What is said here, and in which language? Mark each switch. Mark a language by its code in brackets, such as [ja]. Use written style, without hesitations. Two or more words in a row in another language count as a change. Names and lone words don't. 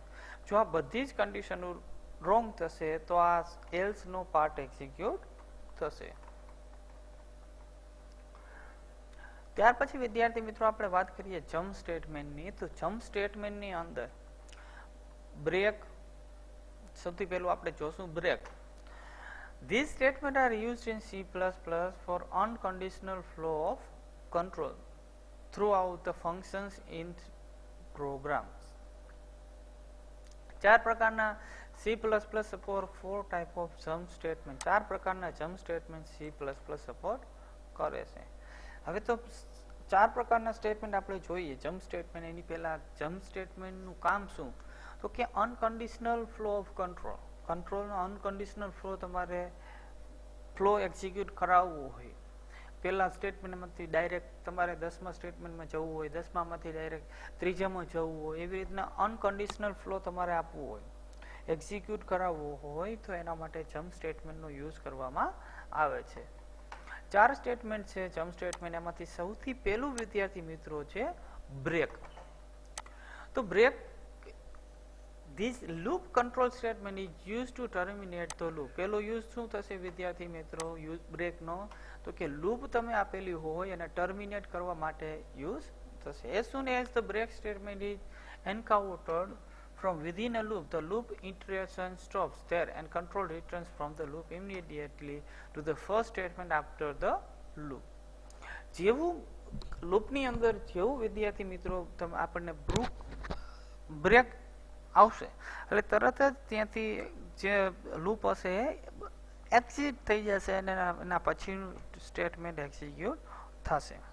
[gu] જો આ બધી જ કન્ડિશનો રોંગ થશે તો આ એલ્સનો પાર્ટ એક્ઝિક્યુટ થશે. ત્યાર પછી વિદ્યાર્થી મિત્રો આપણે વાત કરીએ [en] jump statementની. [gu] તો [en] jump statementની [gu] અંદર બ્રેક, સૌથી પહેલું આપણે જોશું બ્રેક. [en] These statements are used in C++ for unconditional flow of control throughout the functions in programs. [gu] ચાર પ્રકારના C++ સપોર્ટ [en] 4 type of jump statement. [gu] ચાર પ્રકારના [en] jump statement [gu] C++ સપોર્ટ કરે છે. હવે તો ચાર પ્રકારના સ્ટેટમેન્ટ આપણે જોઈએ [en] jump statement. [gu] એની પહેલા [en] jump statementનું [gu] કામ શું, તો કે [en] unconditional flow of control. [gu] કંટ્રોલનો [en] unconditional flow [gu] તમારે ફ્લો એક્ઝિક્યુટ કરાવવું હોય, પહેલા સ્ટેટમેન્ટમાંથી ડાયરેક્ટ તમારે 10મા સ્ટેટમેન્ટમાં જવું હોય, 10મામાંથી ડાયરેક્ટ ત્રીજામાં જવું હોય, એવી રીતના [en] unconditional flow [gu] તમારે આપવું હોય, એક્ઝિક્યુટ કરાવવું હોય તો એના માટે [en] jump statementનો [gu] યુઝ કરવામાં આવે છે. ચાર સ્ટેટમેન્ટ છે [en] jump statement. [gu] એમાંથી સૌથી પહેલું વિદ્યાર્થી મિત્રો છે બ્રેક. તો બ્રેક, [en] this loop control statement is used to terminate the loop. [gu] પેલો યુઝ શું થશે વિદ્યાર્થી મિત્રો બ્રેકનો, તો કે લૂપ તમે આપેલી હોય અને ટર્મિનેટ કરવા માટે યુઝ થશે. [en] as soon as the break statement is encountered from within a loop, the loop iteration stops there and control returns from the loop immediately to the first statement after the loop. [gu] જેવું લૂપની અંદર જેવું વિદ્યાર્થી મિત્રો આપણને બ્રેક આવશે એટલે તરત જ ત્યાંથી જે લૂપ હશે એક્ઝિટ થઈ જશે અને એના પછીનું સ્ટેટમેન્ટ એક્ઝિક્યુટ થશે.